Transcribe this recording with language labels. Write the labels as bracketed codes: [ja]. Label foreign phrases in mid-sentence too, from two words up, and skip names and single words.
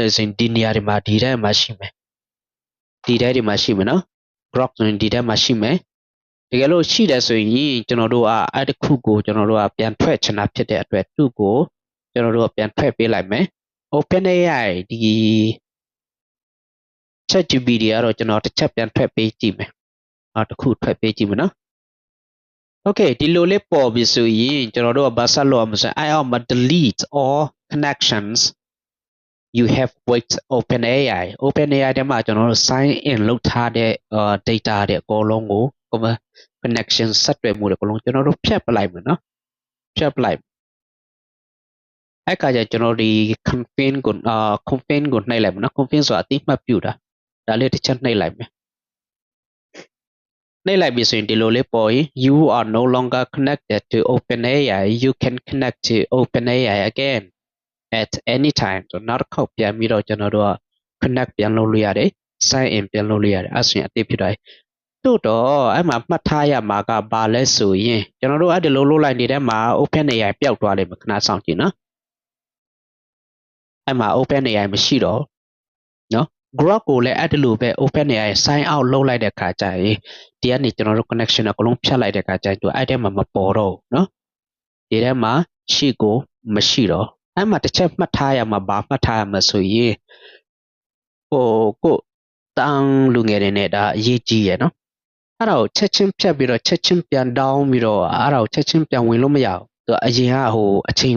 [my] ထားတယ်ဆိုရင်ဒီနေရာတွေမှာဒီထဲမှာရှိမယ်ဒီထဲတွေမှာရှိမယ်နော် Grok ဆိုရင်ဒီထဲမှာရှိမယ်တကယ်လို့ရှိတယ်ဆိုရင်ကျွန်တော်တို့အဲ့တစ်ခုကိုကျွန်တော်တို့ကပြန်ထွက်ချင်တာဖြစ်တဲ့အတွက်သူ့ကိုကျွန်တော်တို့ကပြန်ထွက်ပေးလိုက်မယ် OpenAI ဒီ ChatGPT ကတော့ကျွန်တော်တစ်ချက်ပြန်ထွက်ပေးကြည့်မယ်တစ်ခုထွက်ပေးကြည့်မယ်နော် Okay ဒီလိုလေးပေါ်ပြီဆိုရင်ကျွန်တော်တို့ကဘာဆက်လုပ်ရမလဲဆိုရင်အဲ့အောက်မှာ [en] delete all connections you have worked [my] OpenAI OpenAI ထဲမှာကျွန်တော်တို့ [en] sign in [my] လုပ်ထားတဲ့data တွေအကုန်လုံးကို connection ဆက်သွယ်မှုတွေအကုန်လုံးကျွန်တော်တို့ဖြတ်ပလိုက်မယ်နော်ဖြတ်ပလိုက်အဲ့ခါကျကျွန်တော်ဒီ confine ကိုconfine ကိုနှိပ်လိုက်မယ်နော် confine ဆိုတာအတိအမှတ်ပြုတာဒါလေးတစ်ချက်နှိပ်လိုက်မယ် နှိပ်လိုက်ပြီဆိုရင်ဒီလိုလေးပေါ်ရင် [en] you are no longer connected to OpenAI you can connect to OpenAI again at any time [my] ဆိုနောက်တစ်ခေါက်ပြန်ပြီးတော့ကျွန်တော်တို့က connect ပြန်လုပ်လို့ရတယ် [en] sign in [my] ပြန်လုပ်လို့ရတယ်အဲ့ဆိုရင်အတိဖြစ်သွားပြီတို့တော့အဲ့မှာမှတ်ထားရမှာကဘာလဲဆိုရင်ကျွန်တော်တို့အဲ့ဒီလိုလုပ်လိုက်နေတဲ့မှာ OpenAI ပျောက်သွားလိမ့်မယ်ခဏစောင့်ကြည့်နော် အဲ့မှာ OpenAI မရှိတော့နော် Grok ကိုလည်းအဲ့ဒီလိုပဲ OpenAI [en] sign out [my] လုပ်လိုက်တဲ့ခါကျရင်ဒီကနေကျွန်တော်တို့ connection အကုန်လုံးဖြတ်လိုက်တဲ့ခါကျရင်သူအဲ့ထဲမှာမပေါ်တော့ဘူးနော်ဒီထဲမှာရှိကိုမရှိတော့အဲ့မှာတစ်ချက်မှတ်ထားရမှာဘာမှတ်ထားရမှာ ဆိုရင်ကိုတန်းလူငယ်တွေနဲ့ဒါအရေးကြီးရယ်နော်အဲ့ဒါကိုချက်ချင်းဖြတ်ပြီးတော့ချက်ချင်းပြန်တောင်းပြီးတော့အဲ့ဒါကိုချက်ချင်းပြန်ဝင်လို့မရဘူးသူအရင်ကအချိန်